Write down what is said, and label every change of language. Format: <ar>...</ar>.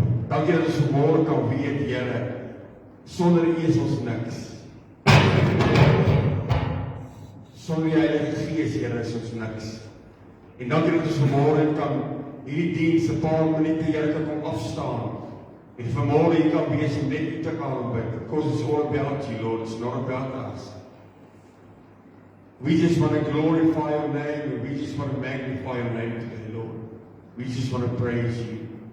<af>Dankie dat ons vanmôre kan weet, Here, sonder U is ons niks. Sonder die Heilige Gees, Here, is ons niks. En dankie dat ons vanmôre kan hierdie diens 'n paar minute, Here, kan kom afstaan. En vanmôre hier kan wees om net U te kan aanbid.</af> <en>Because it's all about You, Lord. It's not about us. We just want to glorify Your name, and we just want to magnify Your name today, Lord. We just want to praise You.</en>